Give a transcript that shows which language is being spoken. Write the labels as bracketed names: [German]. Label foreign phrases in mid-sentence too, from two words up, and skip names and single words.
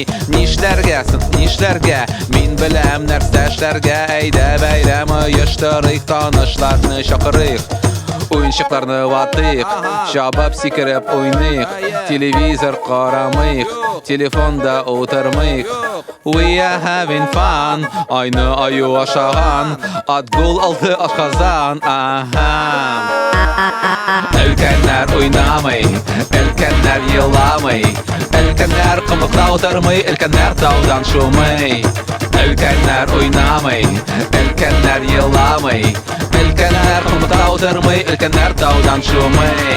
[Tatar] Нишләргә, мин біләм нәрсәшләргә, әйдә бәйрәм ойыштырыйк, танышларны шақырыйк. Уйыншыкларны ватыйк, шабап сикереп уйныйк, телевизор карамыйк, телефонда утырмыйк. [English] We are having fun, [Tatar] айны аю ашаган, Атгул алды ашказан. Өлкәннәр уйнамый, өлкәннәр еламый, өлкәннәр кымыкта утырмый, өлкәннәр таудан шумый. Өлкәннәр уйнамый, өлкәннәр еламый, өлкәннәр кымыкта утырмый, өлкәннәр таудан шумый.